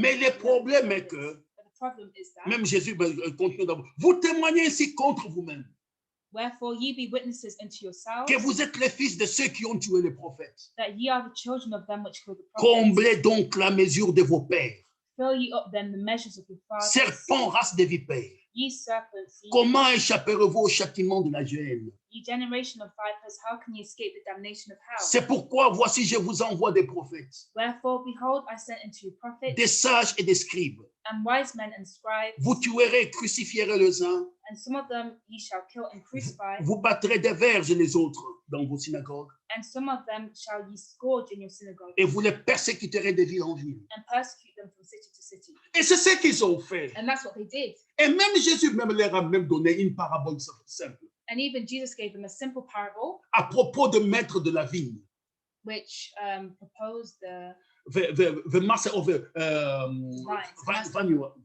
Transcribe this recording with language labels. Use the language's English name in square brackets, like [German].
[French] Mais le problème est que, [English] But the problem is that, [French] même Jésus continue d'abord, vous témoignez ainsi contre vous-même, [English] wherefore ye be witnesses unto yourselves [French] que vous êtes les fils de ceux qui ont tué les prophètes. [English] that ye are the children of them which killed the prophets. [French] Comblez donc la mesure de vos pères. [English] Fill ye up then the measures of your fathers. [French] Serpents, race de vipères. [English] Ye serpents, [French] comment échapperez-vous au châtiment de la géhenne? [English] ye generation of vipers, how can ye escape the damnation of hell? [French] C'est pourquoi, voici, je vous envoie des prophètes, [English] Wherefore, behold, I sent unto you prophets [French] des sages et des scribes. [English] and wise men and scribes, [French] Vous tuerez, crucifierez les uns, [English] and some of them ye shall kill and crucify, [French] vous battrez des verges les autres dans vos synagogues, [English] and some of them shall ye scourge in your synagogues, [French] et vous les persécuterez de ville en ville. [English] and persecute them from city to city. [French] Et c'est ce qu'ils ont fait. [English] And that's what they did. [French] Et même Jésus même leur a même donné une parabole simple [English] And even Jesus gave them a simple parable, [French] à propos de maître de la vigne. [English] which proposed the The master of the vineyard.